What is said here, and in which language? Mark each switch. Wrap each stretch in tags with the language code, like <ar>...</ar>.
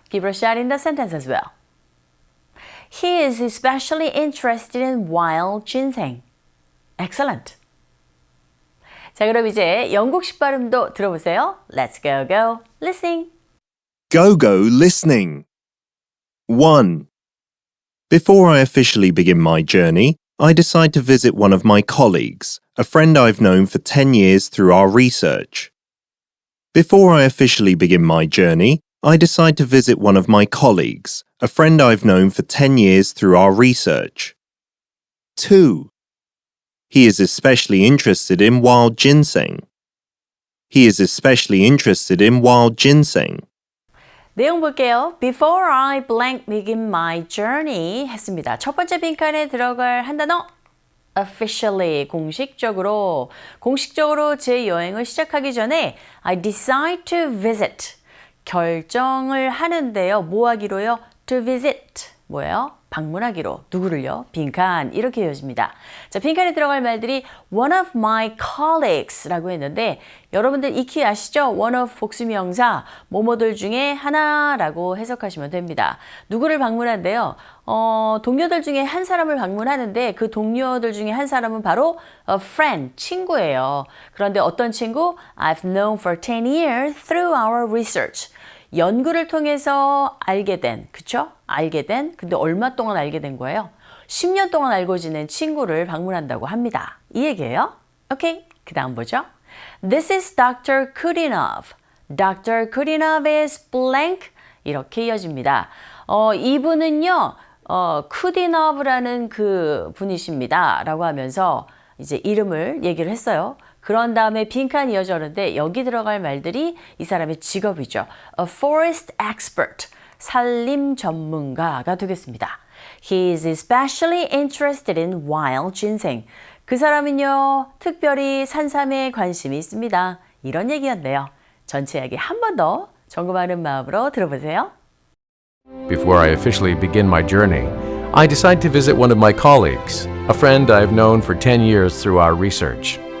<en>Give her a shot in the sentence as well. He is especially interested in wild ginseng. Excellent.</en> <ko>자, 그럼 이제 영국식 발음도 들어보세요.</ko> <en>Let's go. Listening. Go listening. 1. Before I officially begin my journey, I decide to visit one of my colleagues, a friend I've known for 10 years through our research. Before I officially begin my journey, I decide to visit one of my colleagues, a friend I've known for 10 years through our research. 2. He is especially interested in wild ginseng. He is especially interested in wild ginseng.</en> <ko>내용 볼게요.</ko> <en>Before I blank begin my journey</en> <ko>했습니다. 첫 번째 빈칸에 들어갈 한 단어 officially 공식적으로 제 여행을 시작하기 전에</ko> <en>I decide to visit</en> <ko>결정을 하는데요. 뭐 하기로요?</ko> <en>To visit</en> <ko>뭐예요? 방문하기로 누구를요? 빈칸 이렇게 이어집니다. 자, 빈칸에 들어갈 말들이</ko> <en>one of my colleagues</en> <ko>라고 했는데 여러분들 익히 아시죠? one of 복수명사 뭐뭐들 중에 하나라고 해석하시면 됩니다. 누구를 방문한대요? 동료들 중에 한 사람을 방문하는데 그 동료들 중에 한 사람은 바로 a friend, 친구예요. 그런데 어떤 친구?</ko> <en>I've known for 10 years through our research.</en> <ko>연구를 통해서 알게 된, 그쵸? 알게 된, 근데 얼마 동안 알게 된 거예요? 10년 동안 알고 지낸 친구를 방문한다고 합니다. 이 얘기예요. 오케이, 그 다음 보죠.</ko> <en>This is Dr. Kudinov. Dr. Kudinov is blank.</en> <ko>이렇게 이어집니다. 이분은요, 쿠디노브라는 그 분이십니다. 라고 하면서 이제 이름을 얘기를 했어요. 그런 다음에 빈칸 이어졌는데 여기 들어갈 말들이 이 사람의 직업이죠.</ko> <en>A forest expert,</en> <ko>산림 전문가가 되겠습니다.</ko> <en>He is especially interested in wild ginseng.</en> <ko>그 사람은요, 특별히 산삼에 관심이 있습니다. 이런 얘기였네요. 전체 이야기 한 번 더 점검하는 마음으로 들어보세요.</ko> <en>Before I officially begin my journey, I decide to visit one of my colleagues, a friend I've known for 10 years through our research.</en>